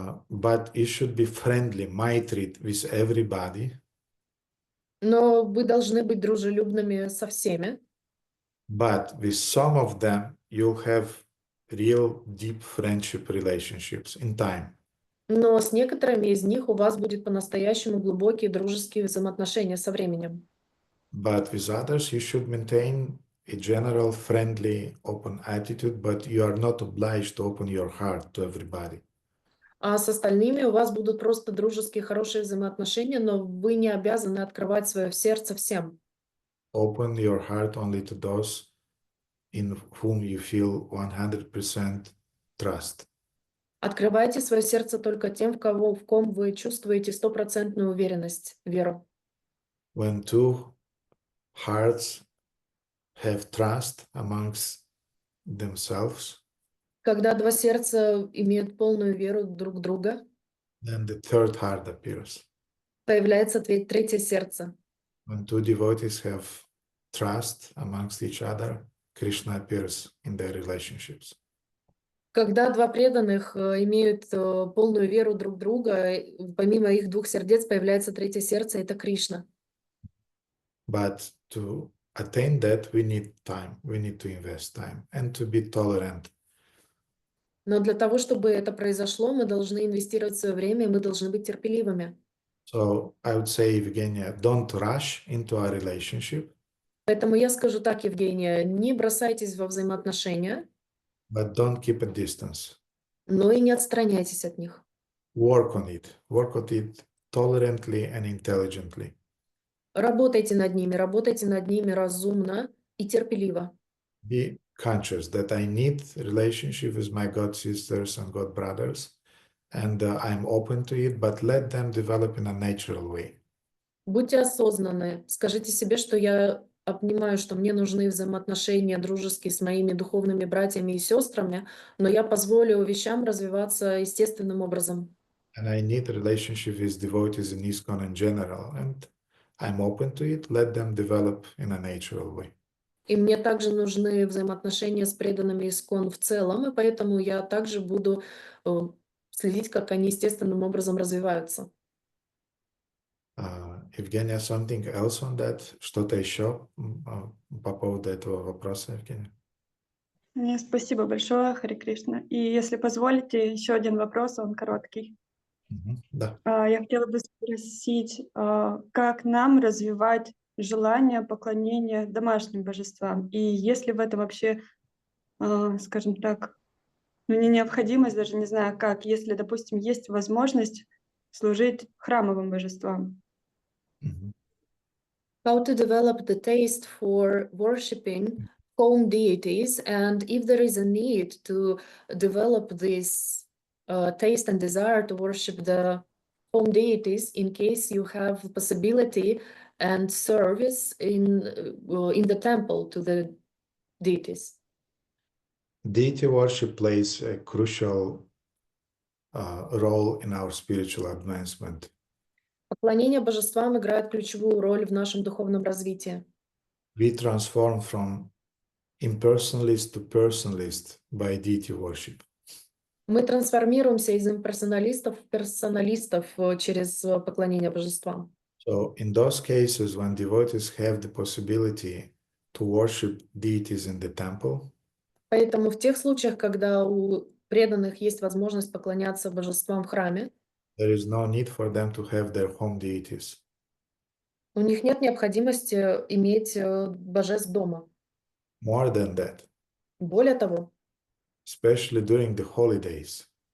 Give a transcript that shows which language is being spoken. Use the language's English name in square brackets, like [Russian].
[English] But you should be friendly, maitrit with everybody. [Russian] Но вы должны быть дружелюбными со всеми. [English] But with some of them, you'll have real deep friendship relationships in time. [Russian] Но с некоторыми из них у вас будет по-настоящему глубокие дружеские взаимоотношения со временем. [English] But with others, you should maintain a general, friendly, open attitude, but you are not obliged to open your heart to everybody. [Russian] А с остальными у вас будут просто дружеские, хорошие взаимоотношения, но вы не обязаны открывать свое сердце всем. [English] Open your heart only to those in whom you feel 100% trust. [Russian] Открывайте свое сердце только тем, в ком вы чувствуете стопроцентную уверенность, веру. [English] When two hearts have trust amongst themselves, [Russian] Когда два сердца имеют полную веру друг в друга, [English] then the third heart appears. [Russian] появляется третье сердце. [English] When two devotees have trust amongst each other, Krishna appears in their relationships. [Russian] Когда два преданных имеют полную веру друг в друга, помимо их двух сердец появляется третье сердце, это Кришна. [English] But to attain that, we need time. We need to invest time and to be tolerant. [Russian] Но для того, чтобы это произошло, мы должны инвестировать свое время, и мы должны быть терпеливыми. [English] So I would say, Evgenia, don't rush into a relationship, [Russian] Поэтому я скажу так, Евгения, не бросайтесь во взаимоотношения, [English] but don't keep a distance. [Russian] но и не отстраняйтесь от них. [English] Work on it. Work on it tolerantly and intelligently. [Russian] Работайте над ними разумно и терпеливо. [English] Be conscious that I need relationship with my god sisters and god brothers, and I'm open to it, but let them develop in a natural way. [Russian] Будьте осознанны. Скажите себе, что я понимаю, что мне нужны взаимоотношения дружеские с моими духовными братьями и сестрами, но я позволю вещам развиваться естественным образом. [English] And I need a relationship with devotees in ISKCON in general, and I'm open to it. Let them develop in a natural way. [Russian] И мне также нужны взаимоотношения с преданными ISKCON в целом, и поэтому я также буду следить, как они естественным образом развиваются. [English] Евгения, something else on that? [Russian] Что-то еще по поводу этого вопроса, Евгения? Спасибо большое, Харе Кришна. И если позволите, еще один вопрос, он короткий. Да. Я хотела бы спросить, как нам развивать желание поклонения домашним божествам? И есть ли в этом вообще, скажем так, не необходимость, даже не знаю как, если, допустим, есть возможность служить храмовым божествам? [English] How to develop the taste for worshiping home deities, and if there is a need to develop this taste and desire to worship the home deities, in case you have the possibility and service in the temple to the deities. Deity worship plays a crucial role in our spiritual advancement. [Russian] Поклонение божествам играет ключевую роль в нашем духовном развитии. [English] We transform from impersonalist to personalist by deity worship. [Russian] Мы трансформируемся из имперсоналистов в персоналистов через поклонение божествам. [English] So in those cases, when devotees have the possibility to worship deities in the temple, [Russian] Поэтому в тех случаях, когда у преданных есть возможность поклоняться божествам в храме, [English] there is no need for them to have their home deities. [Russian] у них нет необходимости иметь божеств дома. [English] More than that, [Russian] Более того, [English] especially during the holidays,